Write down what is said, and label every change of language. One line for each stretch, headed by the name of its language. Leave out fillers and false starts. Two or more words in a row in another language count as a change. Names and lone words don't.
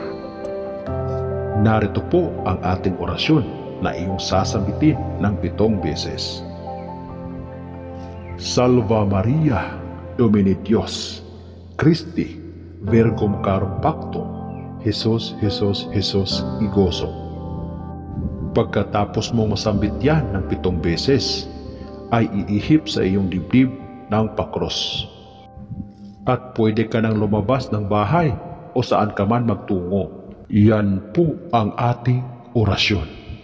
Filipino: Narito po ang ating orasyon na iyong sasambitin ng 7 beses.
Latin: Salva Maria, Domini Dios, Christi, Virgum Carum Pactum, Jesus, Jesus, Jesus, Igoso.
Filipino: Pagkatapos mong masambit yan ng 7 beses, ay iihip sa iyong dibdib ng pakros. At pwede ka nang lumabas ng bahay o saan ka man magtungo. Yan po ang ating orasyon.